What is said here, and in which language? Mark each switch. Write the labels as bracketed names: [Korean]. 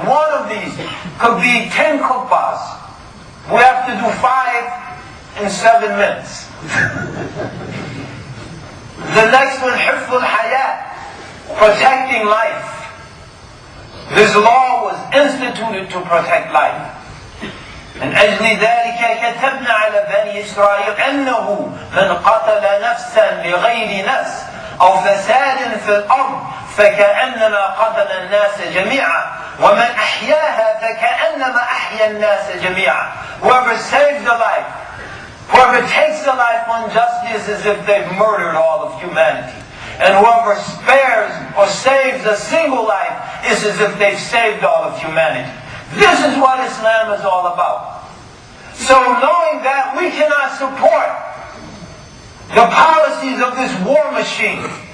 [English] One of these could be 10 khutbahs. We have to do 5 in 7 minutes. The next one, hifz al-haya, protecting life. This law was instituted to protect life. [Arabic] من أجل ذلك كتبنا على بني إسرائيل أنه من قتل نفسا بغير نفس أو فساد في الأرض فكأنما قتل الناس جميعا ومن أحياها فكأنما أحيا الناس جميعا. [English] Whoever saves a life, whoever takes a life unjustly is as if they've murdered all of humanity. And whoever spares or saves a single life is as if they've saved all of humanity. This is what Islam is all about. So knowing that, we cannot support the policies of this war machine.